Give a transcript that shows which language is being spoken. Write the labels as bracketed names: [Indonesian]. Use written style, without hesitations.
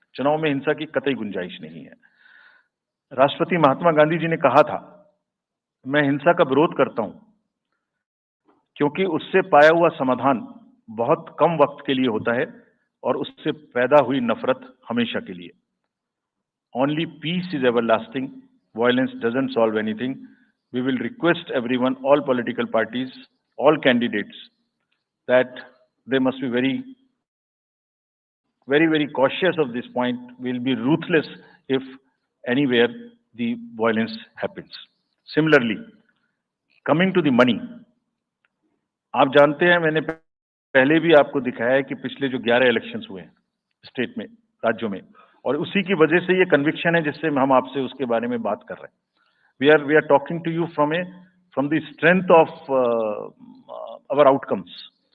[Hindi] चुनाव में हिंसा की कतई गुंजाइश नहीं है। राष्ट्रपति महात्मा गांधी जी ने कहा था, मैं हिंसा का विरोध करता हूं क्योंकि उससे पाया हुआ समाधान बहुत कम वक्त के लिए होता है और उससे पैदा हुई नफरत हमेशा के लिए। [English] Only peace is everlasting. Violence doesn't solve anything. We will request everyone, all political parties, all candidates, that they must be very, very cautious of this point. We'll be ruthless if anywhere the violence happens. Similarly, coming to the money, [Hindi] आप जानते हैं, मैंने पहले भी आपको दिखाया है कि पिछले जो 11 इलेक्शंस हुए हैं स्टेट में, राज्यों में, और उसी की वजह से ये कन्विक्शन है जिससे हम आपसे उसके बारे में बात कर रहे हैं। [English] We are talking to you from the strength of our outcomes.